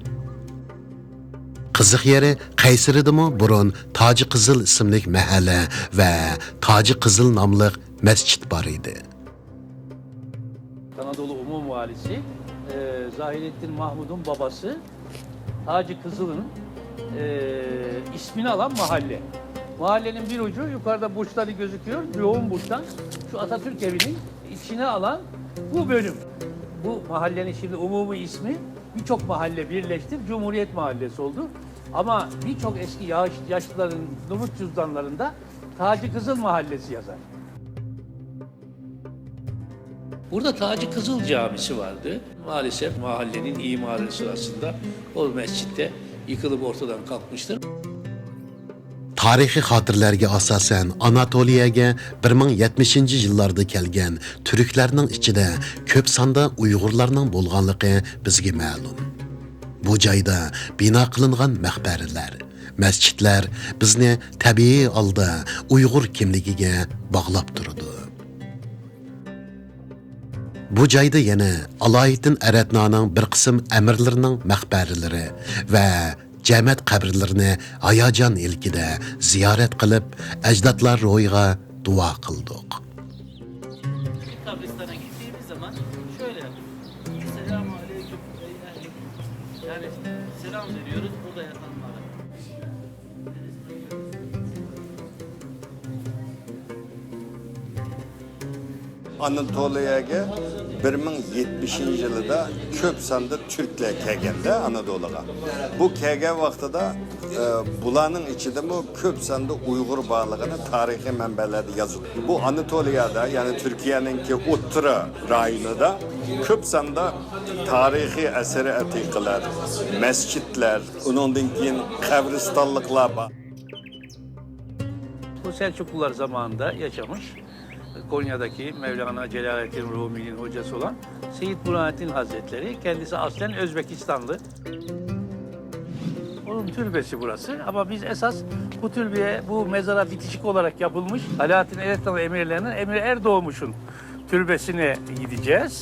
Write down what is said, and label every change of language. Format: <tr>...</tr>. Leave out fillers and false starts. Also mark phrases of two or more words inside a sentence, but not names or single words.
<uz>Qiziq yeri Qaysaridimi burun Toji Qizil ismli mahalla va Toji Qizil nomli masjid bor edi.</uz> <tr>Anadolu Umum Valisi Zahirettin Mahmud'un babası Taci Kızıl'ın ismini alan mahalle. Mahallenin bir ucu yukarıda burçları gözüküyor. Yoğun burçtan şu Atatürk evinin içine alan bu bölüm. Bu mahallenin şimdi umumi ismi birçok mahalle birleşti. Cumhuriyet Mahallesi oldu. Ama birçok eski yaşlıların nüfus cüzdanlarında Taci Kızıl Mahallesi yazar. Burada Taci Kızıl Camisi vardı. Maalesef mahallenin imarı sırasında o mescitte yıkılıp ortadan kalkmıştır.</tr> <uz>Tarixiy xotirlarga asosan Anatoliyaga 1070 yillarda kelgan turklarning ichida ko'p sonda Uyg'urlarning bo'lganligi bizga ma'lum. Bu joyda bino qilingan maqbaralar, masjidlar bizni tabiiy holda Uyg'ur kimligiga bog'lab turdi. Bu joyda yana Aloyiddin Aratnaning bir qism amirlarining maqbaralari va jamat qabrlarini hayajon ilkida ziyorat qilib, ajdodlar ro'yiga duo qildik.</uz> <tr>Kabristan'a gittiğimiz zaman şöyle yapıyoruz.</tr> <ar>Selamun aleyküm.</ar> <tr>Yani selam veriyoruz burada yatanlara.</tr> <uz>Anatoliyaga 1070 yilida ko'p sonda turklar kelganda Anadoluga. Bu kelgan vaqtida bularning ichidami ko'p sonda Uyg'ur borligini tarixiy manbalarda yozildi. Bu Anatoliyada, ya'ni Turkiyaninki o'ttira rayonida ko'p sonda tarixiy asari atiqalar, masjidlar, undan keyin qabristonliklar bor.</uz> <tr>Bu Selçuklular zamanında yaşamış. Konya'daki Mevlana Celaleddin Rumi'nin hocası olan Seyyid Burhanettin Hazretleri, kendisi aslen Özbekistanlı. Onun türbesi burası ama biz esas bu türbeye, bu mezara bitişik olarak yapılmış Alaaddin Eretnalı emirlerinin Emir Erdoğmuş'un türbesine gideceğiz.</tr>